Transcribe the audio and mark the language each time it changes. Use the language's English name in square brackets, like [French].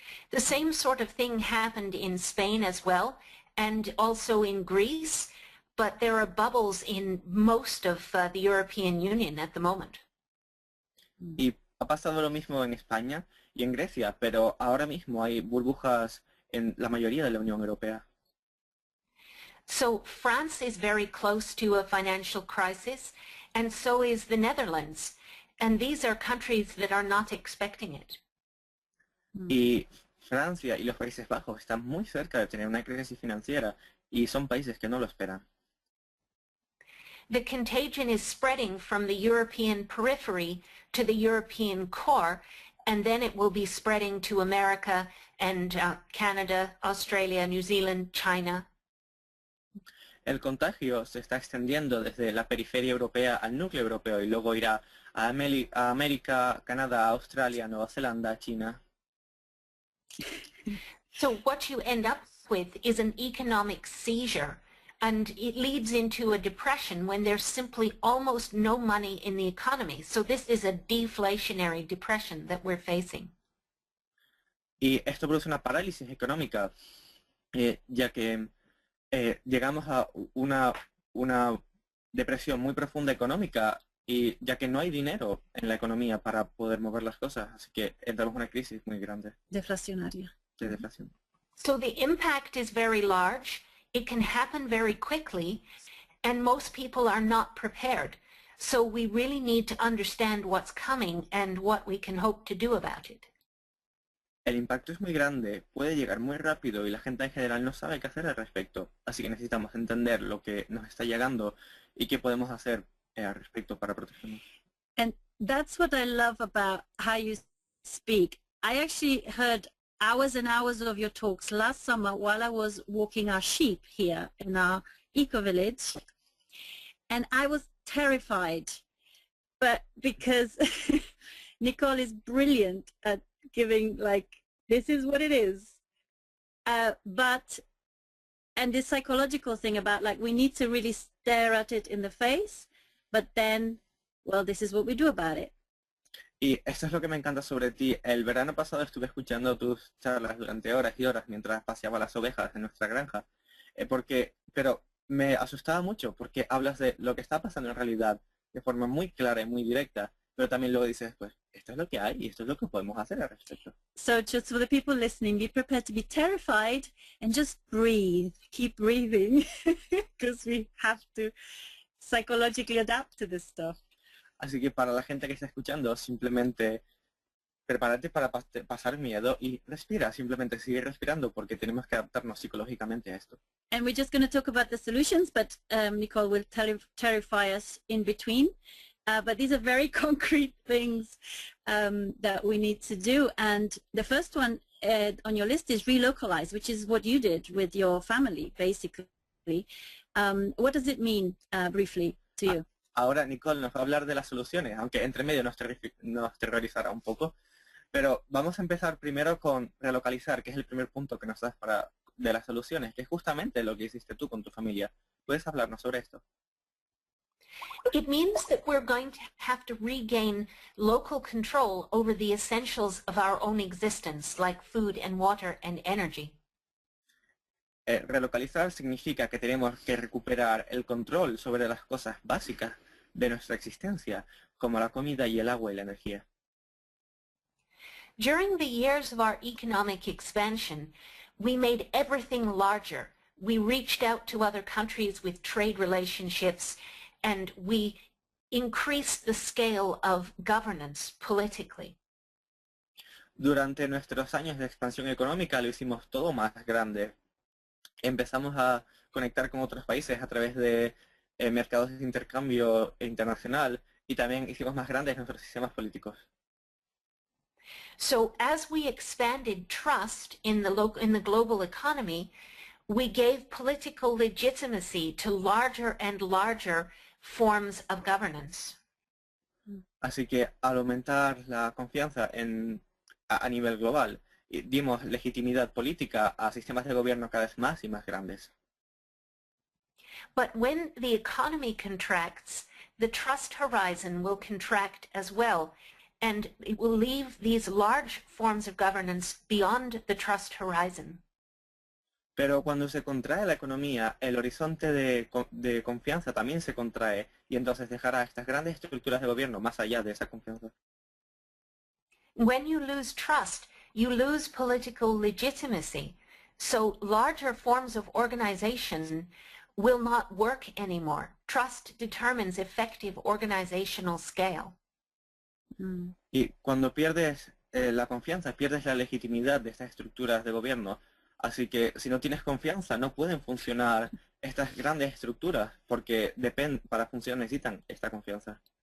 [English] The same sort of thing happened in Spain as well, and also in Greece, but there are bubbles in most of the European Union at the moment. [Spanish] Y ha pasado lo mismo en España y en Grecia, pero ahora mismo hay burbujas en la mayoría de la Unión Europea. [English] So France is very close to a financial crisis, and so is the Netherlands. And these are countries that are not expecting it. [Spanish] Y Francia y los Países Bajos están muy cerca de tener una crisis financiera y son países que no lo esperan. [English] The contagion is spreading from the European periphery to the European core, and then it will be spreading to America and Canada, Australia, New Zealand, China. [Spanish] El contagio se está extendiendo desde la periferia europea al núcleo europeo y luego irá a América, Canadá, Australia, Nueva Zelanda, China. [English] So what you end up with is an economic seizure, and it leads into a depression when there's simply almost no money in the economy. So this is a deflationary depression that we're facing. [Spanish] Y esto produce una parálisis económica, ya que llegamos a una depresión muy profunda económica y ya que no hay dinero en la economía para poder mover las cosas, así que entramos en una crisis muy grande Deflacionaria. de deflación. [English] So the impact is very large. It can happen very quickly, and most people are not prepared. So we really need to understand what's coming and what we can hope to do about it. [Spanish] El impacto es muy grande, puede llegar muy rápido y la gente en general no sabe qué hacer al respecto. Así que necesitamos entender lo que nos está llegando y qué podemos hacer al respecto para protegernos. [English] And that's what I love about how you speak. I actually heard hours and hours of your talks last summer while I was walking our sheep here in our eco-village. And I was terrified, but because Nicole is brilliant at giving, like, this is what it is. And this psychological thing about, like, we need to really stare at it in the face, but then, well, this is what we do about it. [Spanish] Y esto es lo que me encanta sobre ti. El verano pasado estuve escuchando tus charlas durante horas y horas mientras paseaba las ovejas en nuestra granja, pero me asustaba mucho porque hablas de lo que está pasando en realidad de forma muy clara y muy directa, pero también luego dices después, esto es lo que hay y esto es lo que podemos hacer al respecto. [English] So just for the people listening, be prepared to be terrified and just breathe. Keep breathing because we have to psychologically adapt to this stuff. [Spanish] Así que para la gente que está escuchando, simplemente prepárate para pasar miedo y respira, simplemente sigue respirando porque tenemos que adaptarnos psicológicamente a esto. [English] And we're just going to talk about the solutions, but Nicole will terrify us in between. But these are very concrete things that we need to do. And the first one on your list is relocalize, which is what you did with your family, basically. What does it mean, briefly, to you? [Spanish] Ahora Nicole nos va a hablar de las soluciones, aunque entre medio nos terrorizará un poco. Pero vamos a empezar primero con relocalizar, que es el primer punto que nos das de las soluciones, que es justamente lo que hiciste tú con tu familia. ¿Puedes hablarnos sobre esto? [English] It means that we're going to have to regain local control over the essentials of our own existence, like food and water and energy. [Spanish] Relocalizar significa que tenemos que recuperar el control sobre las cosas básicas de nuestra existencia, como la comida y el agua y la energía. [English] During the years of our economic expansion, we made everything larger. We reached out to other countries with trade relationships, and we increased the scale of governance politically. [Spanish] Durante nuestros años de expansión económica lo hicimos todo más grande. Empezamos a conectar con otros países a través de mercados de intercambio internacional y también hicimos más grandes nuestros sistemas políticos. [English] So as we expanded trust in the global economy, we gave political legitimacy to larger and larger forms of governance. [Spanish] Así que al aumentar la confianza a nivel global, dimos legitimidad política a sistemas de gobierno cada vez más y más grandes. [English] But when the economy contracts, the trust horizon will contract as well, and it will leave these large forms of governance beyond the trust horizon. [Spanish] Pero cuando se contrae la economía, el horizonte de confianza también se contrae y entonces dejará estas grandes estructuras de gobierno más allá de esa confianza. [English] When you lose trust, you lose political legitimacy. So larger forms of organization will not work anymore. Trust determines effective organizational scale. [Spanish] Y cuando pierdes la confianza, pierdes la legitimidad de estas estructuras de gobierno. Así que si no tienes confianza, no pueden funcionar estas grandes estructuras porque para funcionar necesitan esta confianza.